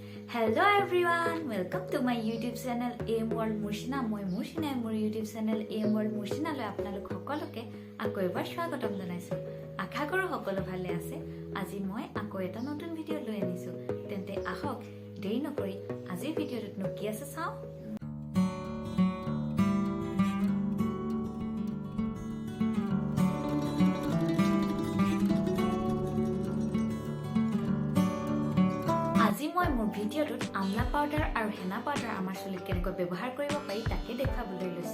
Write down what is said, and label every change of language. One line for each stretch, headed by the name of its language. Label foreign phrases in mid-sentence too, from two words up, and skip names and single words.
English: Hello everyone, welcome to my YouTube channel AM World Mushina.
Assamese: Moi Mushina মোৰ YouTube channel AM World Mushina লৈ আপোনালোক সকলোকে আকৌ এবাৰ স্বাগতম জনাইছো। আশা কৰো সকলো ভালে আছে। আজি মই আকৌ এটা নতুন ভিডিও লৈ আনিছো। তেন্তে আহক দেৰি নকৰি আজিৰ ভিডিওটোত কি আছে চাও। আজি মই মোৰ ভিডিওটোত আমলা পাউডাৰ আৰু হেনা পাউডাৰ আমাৰ চুলিত কেনেকৈ ব্যৱহাৰ কৰিব পাৰি তাকে দেখাবলৈ লৈছো।